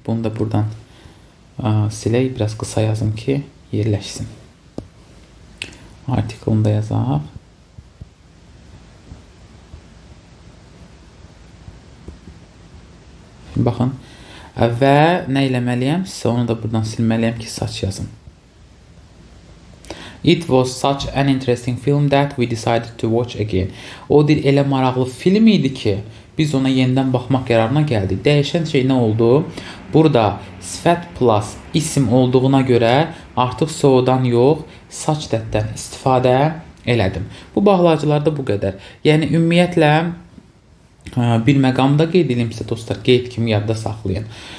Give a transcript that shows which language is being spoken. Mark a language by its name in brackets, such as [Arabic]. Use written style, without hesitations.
[Azerbaijani] Bunu da buradan silək. Biraz qısa yazım ki, yerləşsin. Artiklını da yazaq. Baxın. Və nə eləməliyəm? Sizə onu da buradan silməliyəm ki, saç yazım. [English] It was such an interesting film that we decided to watch again. [Azerbaijani] O bir elə maraqlı film idi ki, biz ona yenidən baxmaq qərarına gəldik. Dəyişən şey nə oldu? Burada sifət plus isim olduğuna görə artıq so'dan yox, such that'dən istifadə elədim. Bu bağlacılarda bu qədər. Yəni ümumiyyətlə bir məqamda qeyd edilmişsə dostlar, qeyd kimi yadda saxlayın.